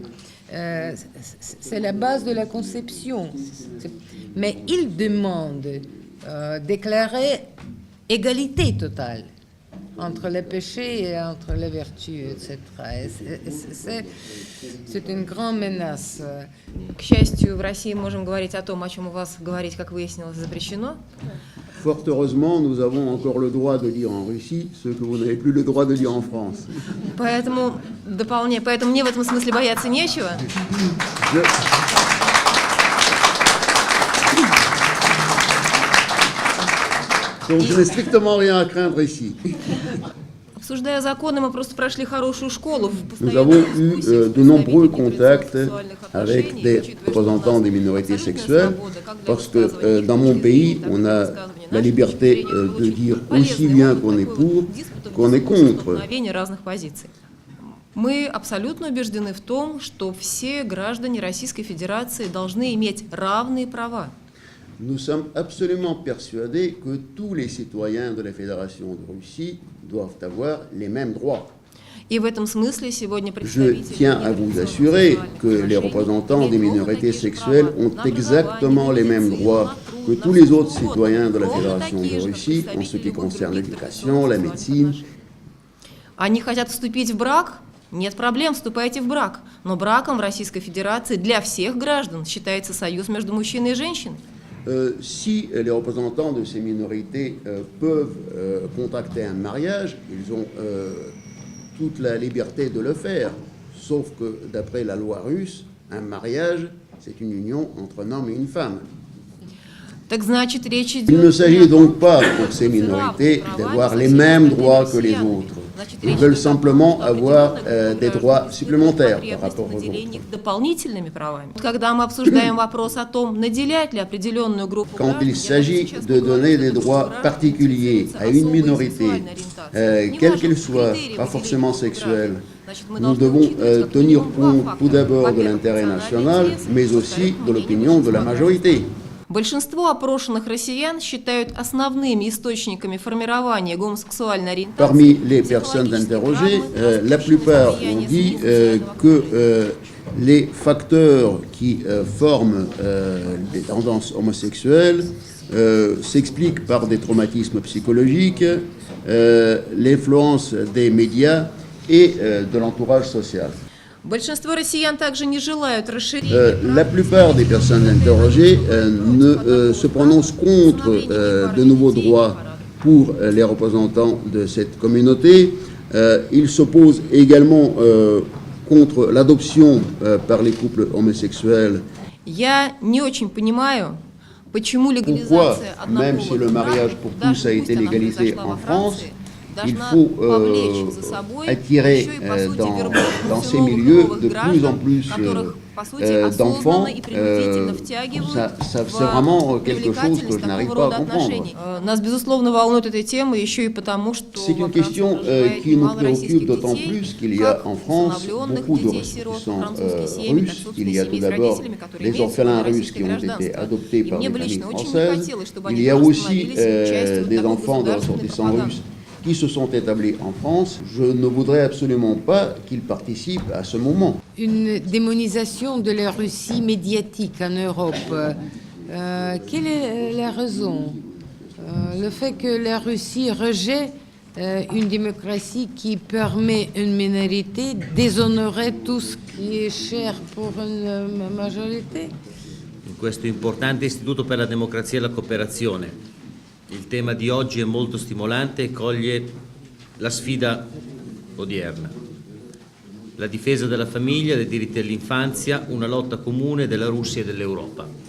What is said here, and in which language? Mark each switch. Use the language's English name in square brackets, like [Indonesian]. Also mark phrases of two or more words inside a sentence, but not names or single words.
[French] C'est la base de la conception. Mais il demande déclarer égalité totale. entre les péchés et entre les vertus, etc. C'est une grande menace. [Russian] К счастью, в России мы можем говорить о том, о чем у вас говорить, как выяснилось, запрещено. [French] Fort heureusement, nous avons encore le droit de dire en Russie ce que vous n'avez plus le droit de dire en France. [Russian] Поэтому мне в этом смысле бояться нечего. [French] Donc je n'ai strictement rien à craindre ici. [Russian] Обсуждая законы, мы просто прошли хорошую школу. [French] Nous avons eu de nombreux contacts avec des représentants des minorités sexuelles parce que dans mon pays, on a la liberté de dire aussi bien qu'on est pour, qu'on est contre. [Russian] Разных позиций. Мы абсолютно убеждены в том, что все граждане Российской Федерации должны иметь равные права. [French] Nous sommes absolument persuadés que tous les citoyens de la Fédération de Russie doivent avoir les mêmes droits. [Russian] И в этом смысле сегодня [French] Je tiens à vous assurer que les représentants des minorités sexuelles ont exactement les mêmes droits que tous les autres citoyens de la Fédération de Russie en ce qui concerne l'éducation, la médecine. [Russian] Они хотят вступить в брак? Нет проблем, вступайте в брак. Но браком в Российской Федерации для всех граждан считается союз между мужчиной и женщиной. [French] Si les représentants de ces minorités peuvent contracter un mariage, ils ont toute la liberté de le faire, sauf que d'après la loi russe, un mariage, c'est une union entre un homme et une femme. [Russian] Так значит, речь идет... [French] Il ne s'agit donc pas pour ces minorités d'avoir les mêmes droits que les autres. Ils veulent simplement avoir des droits supplémentaires par rapport aux autres. [Russian] Дополнительными правами. Когда мы обсуждаем вопрос о том, наделять ли определенную группу [French] Quand il s'agit de donner des droits particuliers à une minorité, quelle qu'elle soit, pas forcément sexuelle, nous devons tenir compte tout d'abord de l'intérêt national, mais aussi de l'opinion de la majorité. [Russian] Большинство опрошенных россиян считают основными источниками формирования гомосексуальной ориентации. [French] Parmi les personnes interrogées, la plupart ont dit que les facteurs qui forment des tendances homosexuelles s'expliquent par des traumatismes psychologiques, l'influence des médias et de l'entourage social. [Russian] Большинство россиян также не желают расширения. [French] La plupart des personnes interrogées ne se prononcent contre de nouveaux droits pour les représentants de cette communauté. Ils s'opposent également contre l'adoption par les couples homosexuels. [Russian] Я не очень понимаю, почему [French] Pourquoi, [Russian] легализация одного [French] même si le mariage pour tous a été légalisé en France, il faut attirer dans ces milieux de plus en plus d'enfants. C'est vraiment quelque chose que je n'arrive pas à comprendre. [Russian] Нас, безусловно, волнует эта тема еще и потому, что [French] C'est une question qui nous préoccupe d'autant plus qu'il y a en France beaucoup de Russes qui sont russes. Il y a tout d'abord les orphelins russes qui ont été adoptés par des familles françaises. Il y a aussi des enfants de ressortissants russes qui se sont établis en France. Je ne voudrais absolument pas qu'ils participent à ce moment. Une démonisation de la Russie médiatique en Europe. Quelle est la raison? Le fait que la Russie rejette une démocratie qui permet une minorité déshonorer tout ce qui est cher pour une majorité? [Italian] In questo importante istituto per la democrazia e la cooperazione, il tema di oggi è molto stimolante e coglie la sfida odierna. La difesa della famiglia, dei diritti dell'infanzia, una lotta comune della Russia e dell'Europa.